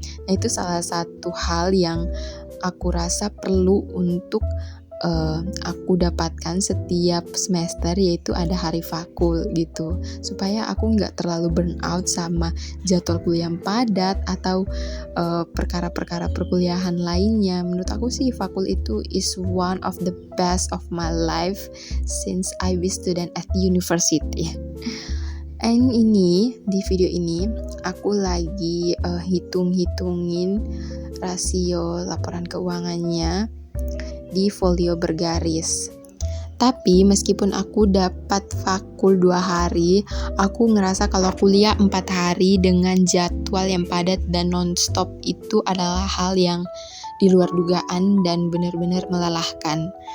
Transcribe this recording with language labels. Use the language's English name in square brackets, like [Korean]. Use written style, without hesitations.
[Indonesian] Nah, itu salah satu hal yang aku rasa perlu untuk aku dapatkan setiap semester, yaitu ada hari fakul gitu, supaya aku nggak terlalu burn out sama jadwal kuliah yang padat atau perkara-perkara perkuliahan lainnya. Menurut aku sih fakul itu [English] is one of the best of my life since I be student at university. [Indonesian] And ini di video ini aku lagi hitung-hitungin rasio laporan keuangannya di folio bergaris. Tapi meskipun aku dapat fakul 2 hari, aku ngerasa kalau kuliah 4 hari dengan jadwal yang padat dan non-stop itu adalah hal yang di luar dugaan dan benar-benar melelahkan.